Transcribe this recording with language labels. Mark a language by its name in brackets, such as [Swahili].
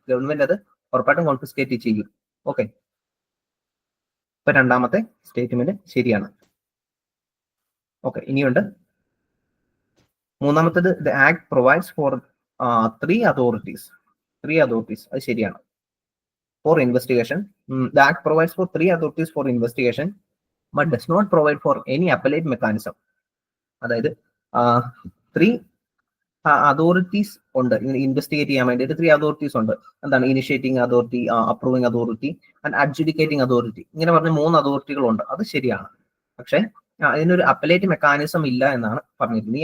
[Malayalam] Government അത് ഉറപ്പായിട്ടും confiscate ചെയ്യും. ഓക്കെ, ഇപ്പൊ രണ്ടാമത്തെ സ്റ്റേറ്റ്മെന്റ് ശരിയാണ്. ഓക്കെ, ഇനിയുണ്ട് മൂന്നാമത്തേത്, [English] The act provides for three authorities. [Malayalam] അത് ശരിയാണ്. [English] For investigation, the act provides for 3 authorities for investigation but does not provide for any appellate mechanism. [Malayalam] അതായത് 3 അതോറിറ്റീസ് ഉണ്ട് ഇൻവെസ്റ്റിഗേറ്റ് ചെയ്യാൻ വേണ്ടിയിട്ട്. 3 അതോറിറ്റീസ് ഉണ്ട്. [English] എന്താണ്, initiating authority, approving authority and adjudicating authority. [Malayalam] ഇങ്ങനെ പറഞ്ഞ 3 അതോറിറ്റികളുണ്ട്. അത് ശരിയാണ്. പക്ഷെ അതിനൊരു അപ്പലേറ്റ് മെക്കാനിസം ഇല്ല എന്നാണ് പറഞ്ഞിരിക്കുന്നത്.